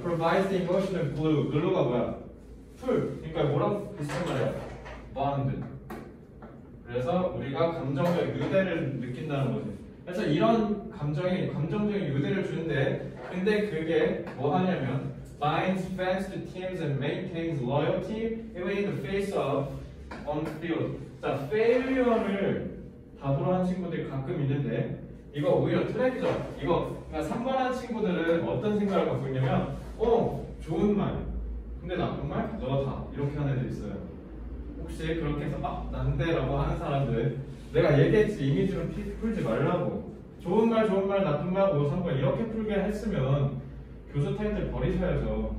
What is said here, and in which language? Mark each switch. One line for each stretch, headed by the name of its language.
English: provides the emotional glue, glue가
Korean: 뭐야? 풀, 그러니까 뭐랑 비슷한 말이야?
English: bond.
Korean: 그래서 우리가 감정적 유대를 느낀다는 거지. 그래서 이런 감정적인 유대를 주는데, 근데 그게 뭐 하냐면
English: binds fans to teams and maintains loyalty even in the face of on-field.
Korean: 자, failure를 답으로 한 친구들이 가끔 있는데 이거 오히려 트랩이죠. 이거 그러니까 3번 한 친구들은 어떤 생각을 갖고 있냐면 좋은 말 근데 나쁜 말? 너다 이렇게 하는 애들 있어요. 혹시 그렇게 해서 난데라고 하는 사람들 내가 얘기했지 이미지로 풀지 말라고 좋은 말 나쁜 말 5, 3번 이렇게 풀게 했으면 교수 타이틀 버리셔야죠.